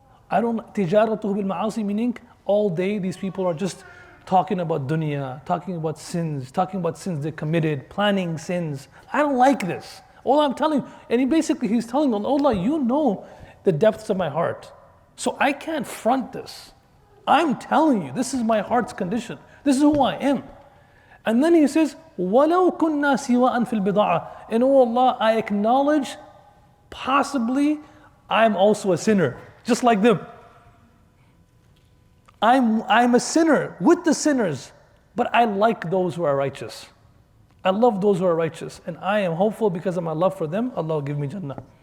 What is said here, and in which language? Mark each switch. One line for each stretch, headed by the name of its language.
English: I don't,
Arabic: تِجَارَتُهُ بِالْمَعَاصِي,
English: meaning all day these people are just talking about dunya, talking about sins they committed, planning sins. I don't like this. All I'm telling, and he's telling them, Allah, you know the depths of my heart. So I can't front this. I'm telling you, this is my heart's condition. This is who I am.
Arabic: And then he says, وَلَوْ كُنَّا سِوَاءً فِي الْبِضَاعَةِ.
English: And oh Allah, I acknowledge, possibly, I'm also a sinner, just like them. I'm a sinner with the sinners, but I like those who are righteous. I love those who are righteous, and I am hopeful because of my love for them, Allah will give me Jannah.